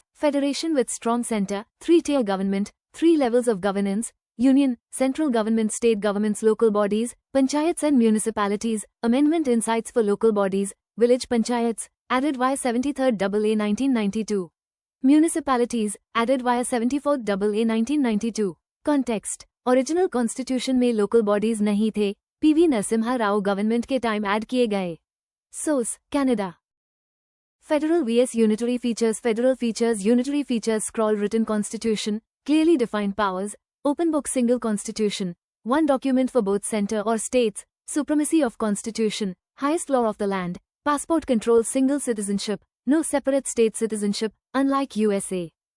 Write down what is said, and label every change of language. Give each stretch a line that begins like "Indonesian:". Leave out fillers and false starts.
English: Federation with strong center, 3-tier government, 3 levels of governance, union, central government, state governments, local bodies, panchayats and municipalities, amendment insights for local bodies, village panchayats, added via 73rd AA 1992. Municipalities, added via 74th AA 1992. Context, original constitution
Hindi: में local bodies नहीं थे, PV Narasimha Rao government के time add किए गए।
English: Source, Canada. Federal vs unitary features, federal features, unitary features, scroll written constitution, clearly defined powers, open book single constitution, one document for both center or states, supremacy of constitution, highest law of the land, passport control, single citizenship, no separate state citizenship, unlike USA.